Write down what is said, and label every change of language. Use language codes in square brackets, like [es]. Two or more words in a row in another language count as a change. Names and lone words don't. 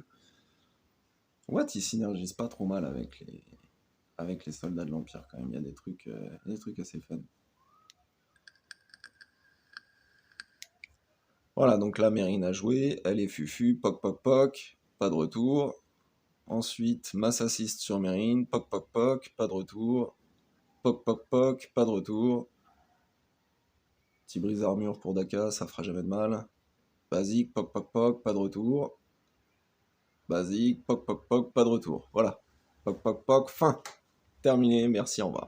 [fr] Watt, il synergise pas trop mal avec les soldats de l'Empire quand même, il y a des trucs assez fun. Voilà, donc là, Mérine a joué, elle est fufu, poc poc poc, pas de retour. Ensuite, mass assist sur Mérine, poc poc poc, pas de retour. Poc poc poc, pas de retour. Petit brise armure pour Daka, ça fera jamais de mal. Basique, poc poc poc, pas de retour. Basique, poc poc poc, pas de retour. Voilà. Poc poc poc, fin. Terminé, merci, au revoir.